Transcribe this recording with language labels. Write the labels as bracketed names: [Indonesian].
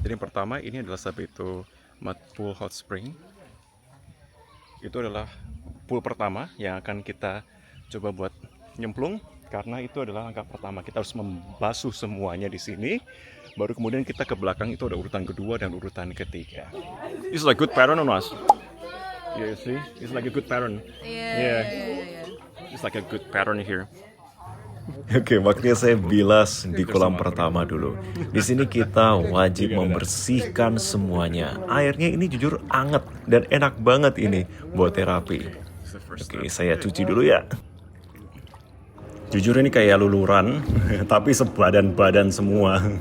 [Indonesian] Jadi yang pertama ini adalah Sabito Mud Pool Hot Spring. Itu adalah pool pertama yang akan kita coba buat nyemplung, karena itu adalah langkah pertama. Kita harus membasuh semuanya di sini. Baru kemudian kita ke belakang, itu ada urutan kedua dan urutan ketiga. [English] It's like good pattern on us. Yeah, you see? It's like a good pattern. Yeah. It's like a good pattern here. [Indonesian] Oke, waktunya saya bilas di kolam pertama dulu. Di sini kita wajib membersihkan semuanya. Airnya ini jujur anget dan enak banget ini buat terapi. Oke, saya cuci dulu ya. Jujur ini kayak luluran, tapi sebadan-badan semua.